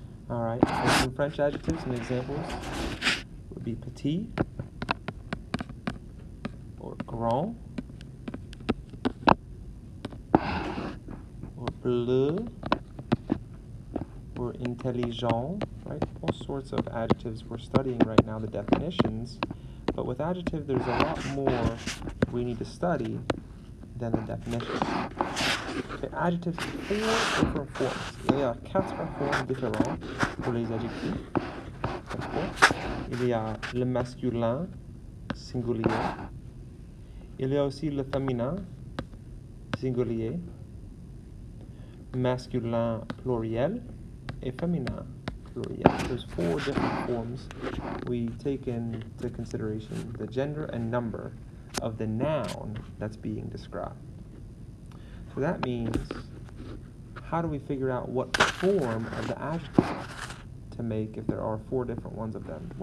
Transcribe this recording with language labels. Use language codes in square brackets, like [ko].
[en] Alright, and some French adjectives and examples would be petit, or grand, or bleu, or intelligent, right? All sorts of adjectives we're studying right now, the definitions. But with adjective, there's a lot more we need to study than the definitions. Okay, adjectives have 4 different forms. [fr] Il y a 4 formes différentes pour les adjectifs. Il y a le masculin singulier. Il y a aussi le féminin singulier, masculin pluriel, et féminin pluriel. [en] There's 4 different forms. We take into consideration the gender and number of the noun that's being described. So that means, how do we figure out what form of the adjective to make if there are 4 different ones of them?